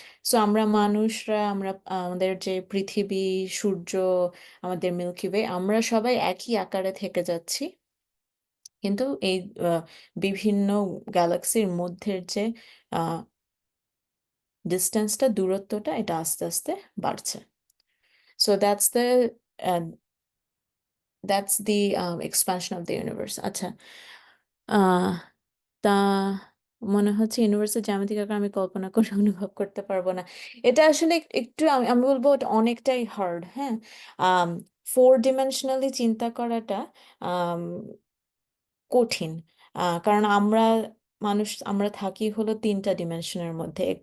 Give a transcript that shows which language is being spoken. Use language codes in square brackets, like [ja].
[bn] So আমরা মানুষরা, আমরা আমাদের যে পৃথিবী, সূর্য, আমাদের মিল্কি ওয়ে, আমরা সবাই একই আকারে থেকে যাচ্ছি, কিন্তু এই বিভিন্ন গ্যালাক্সির মধ্যের যে ডিস্টেন্সটা, দূরত্বটা, এটা আস্তে আস্তে বাড়ছে। [en] So uh, that's the expansion of the universe. [bn] আচ্ছা, আহ তা মনে হচ্ছে ইউনিভার্সের জ্যামিতিক আকার আমি কল্পনা করে অনুভব করতে পারবো না। এটা আসলে একটু আমি বলবো এটা অনেকটাই হার্ড। হ্যাঁ, 4 ডিমেনশনালি চিন্তা করাটা কঠিন, কারণ আমরা থাকি হলো 3টা ডিমেনশনের মধ্যে।